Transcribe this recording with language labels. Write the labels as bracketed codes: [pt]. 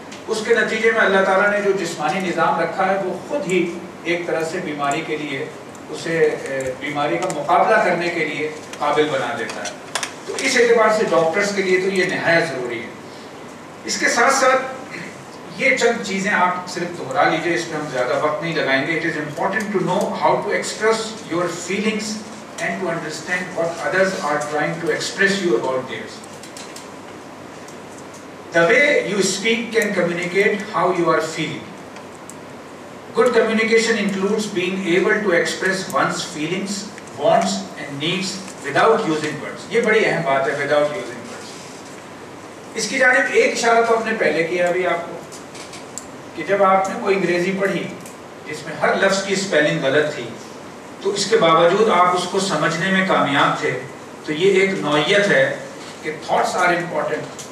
[ur] اس کے نتیجے میں اللہ تعالیٰ نے جو جسمانی نظام رکھا ہے وہ خود ہی ایک طرح سے بیماری کے لیے اسے بیماری کا مقابلہ کرنے کے لیے قابل بنا دیتا ہے. تو اس اعتبار سے ڈاکٹرز کے لیے تو یہ نہایت ضروری ہے. اس کے ساتھ ساتھ یہ چند چیزیں آپ صرف دہرا لیجئے, اس میں ہم زیادہ وقت نہیں لگائیں گے. [en] It is important to know how to express your feelings and to understand what others are trying to express you about theirs. The way you speak can communicate how you are feeling. Good communication includes being able to express one's feelings, wants and needs without using words. [ur] یہ بڑی اہم بات ہے, [en] without using words. [ur] اس کی جانب ایک اشارہ تو ہم نے پہلے کیا ابھی آپ کو کہ جب آپ نے کوئی انگریزی پڑھی جس میں ہر لفظ کی اسپیلنگ غلط تھی تو اس کے باوجود آپ اس کو سمجھنے میں کامیاب تھے, تو یہ ایک نوعیت ہے کہ [en] Thoughts are important.